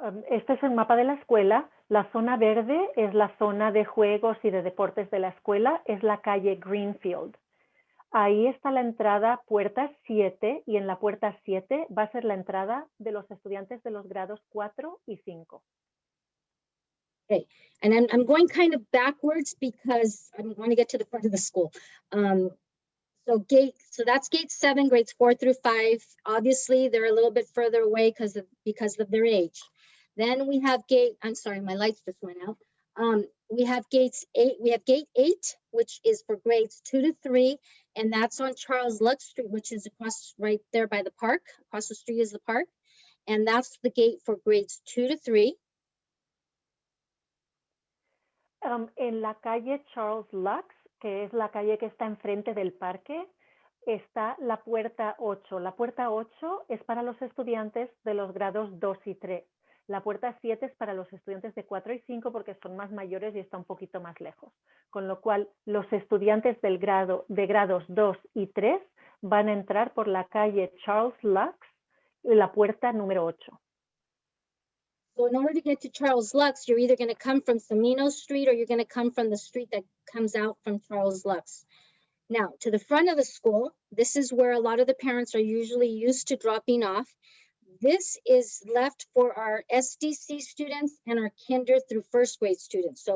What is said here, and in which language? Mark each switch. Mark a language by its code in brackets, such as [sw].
[es] Este es el mapa de la escuela. La zona verde es la zona de juegos y de deportes de la escuela, es la calle Greenfield. Ahí está la entrada puerta 7 y en la puerta 7 va a ser la entrada de los estudiantes de los grados 4 y 5. [en] Okay, and I'm going kind of backwards because I want to get to the front of the school. So that's gate 7, grades 4 through 5. Obviously, they're a little bit further away because of their age. Then we have I'm sorry, my lights just went out. We have gates 8. We have gate 8, which is for grades 2 to 3, and that's on Charles Lux Street, which is across right there by the park. Across the street is the park, and that's the gate for grades 2 to 3. [es] En la calle Charles Lux, que es la calle que está enfrente del parque, está la puerta 8. La puerta 8 es para los estudiantes de los grados 2 y 3. La puerta 7 es para los estudiantes de 4 y 5 porque son más mayores y está un poquito más lejos. Con lo cual, los estudiantes de grados 2 y 3 van a entrar por la calle Charles Lux y la puerta número 8. [en] So in order to get to Charles Lux, you're either going to come from Semino Street or you're going to come from the street that comes out from Charles Lux. Now, to the front of the school, this is where a lot of the parents are usually used to dropping off. This is left for our SDC students and our kinder through first grade students.